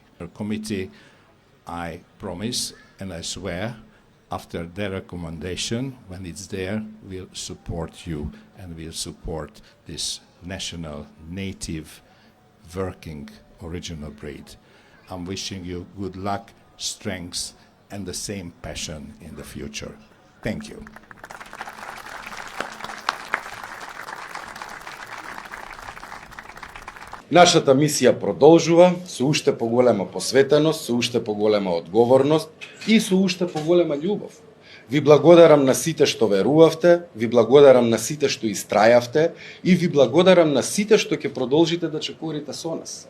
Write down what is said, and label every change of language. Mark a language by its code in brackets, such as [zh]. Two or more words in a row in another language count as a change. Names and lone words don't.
[en] Our committee, I promise and I swear, after their recommendation, when it's there, we'll support you and we'll support this national, native, working, original breed. I'm wishing you good luck, strength, and the same passion in the future. Thank you. [mk] Нашата мисија продолжува со уште поголема посветеност, со уште поголема одговорност и со уште поголема љубов. Ви благодарам на сите што верувавте, ви благодарам на сите што истрајавте и ви благодарам на сите што ќе продолжите да чекорите со нас.